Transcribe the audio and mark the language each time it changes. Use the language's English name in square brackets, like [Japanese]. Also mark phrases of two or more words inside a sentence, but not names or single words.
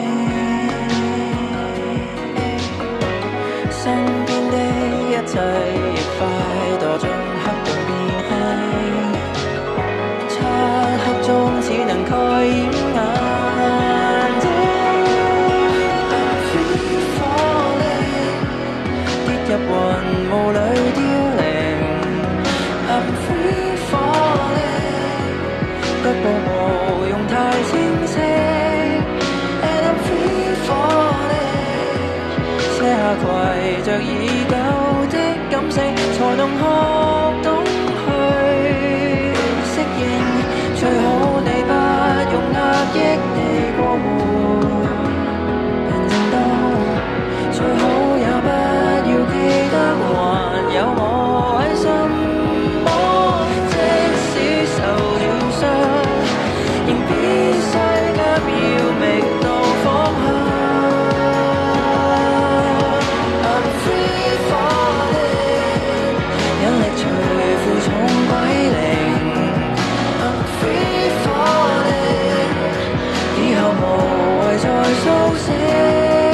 [Cantonese] 身邊的一切亦快墮進黑洞變輕，漆黑中只能蓋掩眼睛。 [English] I'm free falling， [Cantonese] 跌入雲霧裏凋零。 [English] I'm free falling， [Cantonese] 腳步無用太清晰。 [English] And I'm free falling， [Cantonese] 寫下攜着已久的感性，才能學懂去適應。最好你不用壓抑地過活，平靜到最好也不要記得還有我喺身。即使受了傷，仍必須扼要覓到方向。 [English] I'm free falling， [Cantonese] 引力隨負重軌零。 [English] I'm free falling， [Cantonese] 以後無謂再甦醒。